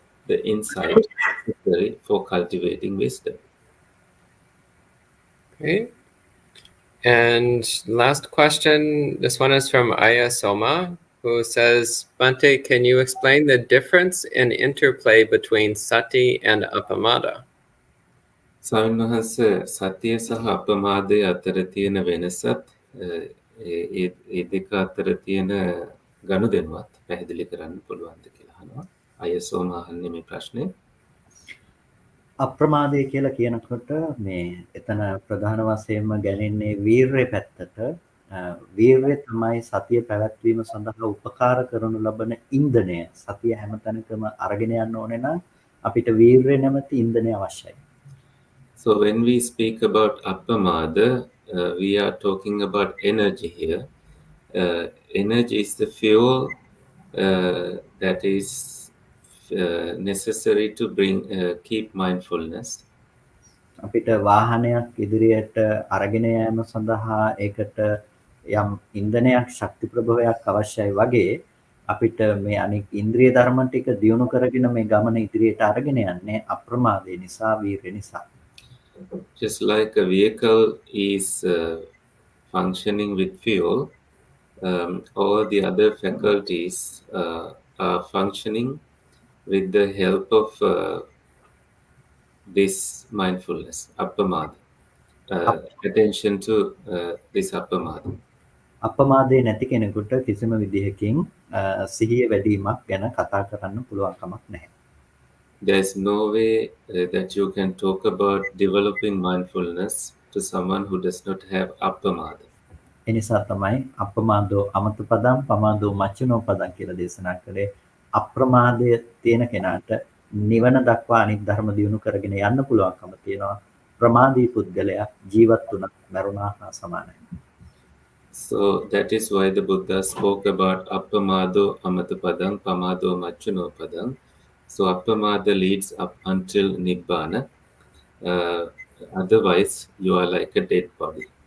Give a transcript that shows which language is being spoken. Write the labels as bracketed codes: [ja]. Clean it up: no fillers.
[en] the insight necessary for cultivating wisdom. Okay. And last question, this one is from Aya Soma, who says, Bhante, can you explain the difference in interplay between sati and appamada? [si] ස්වාමීන් වහන්සේ සතිය සහ අපමාදය අතර තියෙන වෙනසත් ඒ දෙක අතර තියෙන ගනුදෙනුවත් පැහැදිලි කරන්න පුළුවන්ද කියලා අහනවා. අයසෝම අහන්නේ මේ ප්‍රශ්නේ. අප්‍රමාදය කියලා කියනකොට මේ එතන ප්‍රධාන වශයෙන්ම ගැනෙන්නේ වීරය පැත්තට. වීරය තමයි සතිය පැවැත්වීම සඳහා උපකාර කරනු ලබන ඉන්ධනය. සතිය හැමතැනකම අරගෙන යන්න ඕනේ නම් අපිට වීරය නැමැති ඉන්ධනය අවශ්‍යයි. [en] So when we speak about appamada, we are talking about energy here. Energy is the fuel that is necessary to keep mindfulness. [si] අපිට වාහනයක් ඉදිරියට අරගෙන යාම සඳහා ඒකට යම් ඉන්ධනයක් ශක්ති ප්‍රභවයක් අවශ්‍යයි වගේ අපිට මේ අනික් ඉන්ද්‍රිය ධර්ම ටික දියුණු කරගෙන මේ ගමන ඉදිරියට අරගෙන යන්නේ අප්‍රමාදය නිසා වීර්ය නිසා. [en] Just like a vehicle is functioning with fuel, all the other faculties are functioning with the help of this mindfulness, appamada, attention to this appamada. [si] අප්‍රමාදේ නැති කෙනෙකුට කිසිම විදිහකින් සිහිය වැඩිවීමක් ගැන කතා කරන්න පුළුවන් කමක් නැහැ. [en] There's no way that you can talk about developing mindfulness to someone who does not have appamada. [si] එනිසා තමයි [pi] අප්‍රමාදෝ අමත පදම් පමාදෝ මච්චනෝ පදම් [si] කියලා දේශනා කළේ. අප්‍රමාදය තියෙන කෙනාට නිවන දක්වා අනිත් ධර්ම දියුණු කරගෙන යන්න පුළුවන්කම තියෙනවා. ප්‍රමාදී පුද්ගලයා ජීවත් වුණා මරුණා හා සමානයි. [en] So that is why the Buddha spoke about [pi] appamado amatapadam pamado machano padam. [en] So appamada leads up until nibbana. Otherwise, you are like a dead body.